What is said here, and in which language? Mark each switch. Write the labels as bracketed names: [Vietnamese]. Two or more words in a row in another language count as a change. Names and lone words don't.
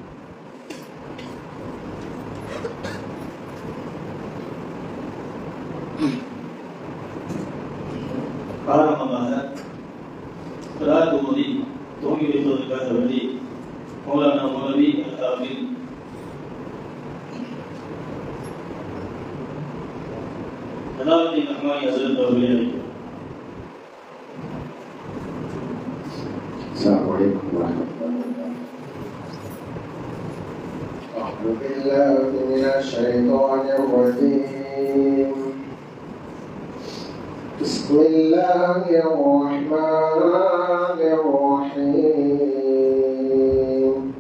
[Tamil] ஆரம்பமாக கிராத் ஓதி துவங்கி வைப்பதற்காக வேண்டி மௌலானா மௌலவி அல்-ஹாஃபிஸ் ஜலாலுத்தீன் ரஹ்மானி ஹஸரத் அவர்களை அழைக்கிறோம். [Arabic] السلام عليكم ورحمة الله وبركاته. أعوذ بالله من الشيطان الرجيم. بسم الله الرحمن الرحيم.